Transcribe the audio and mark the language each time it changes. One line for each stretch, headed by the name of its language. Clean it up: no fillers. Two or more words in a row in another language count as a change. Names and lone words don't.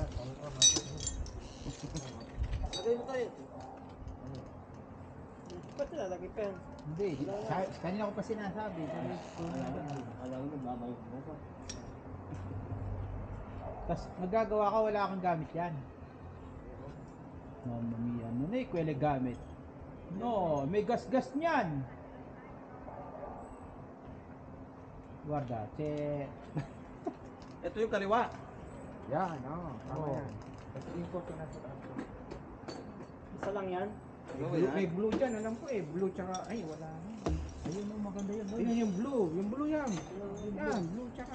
Filipino: Lagay mo tayo. Ba't nilalagay pa yan? Hindi, kanina ko pa sinasabi. Alam mo, babayo mo pa. Tapos magagawa ka, wala kang gamit yan.
Italian: Mamma mia,
Filipino: ano na ikwele gamit? No, may gas-gas niyan.
Italian: Guarda, che...
Filipino: Ito yung kaliwa. Yan, oo. Tama Oo. yan. Kasi import ko na sa taas. Isa lang yan? May blue dyan, alam ko eh. Blue tsaka, ay wala na. Ayun mo, maganda yun. Tingnan yung blue. Yung blue yan. Yan, blue tsaka.